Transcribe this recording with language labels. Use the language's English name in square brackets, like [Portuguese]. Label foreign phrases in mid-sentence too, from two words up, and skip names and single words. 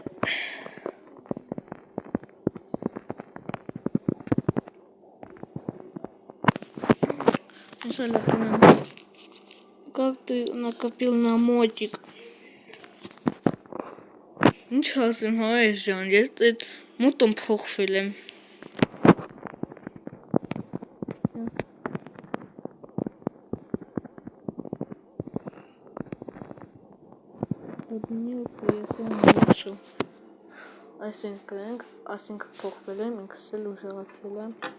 [Russian] Как ты накопил на мотик? Ничего себе, знаешь, Жан, я тут мутом [Armenian] փոխվել եմ։ Այսինքն փոխվել եմ, ինքս էլ ուժեղացել եմ։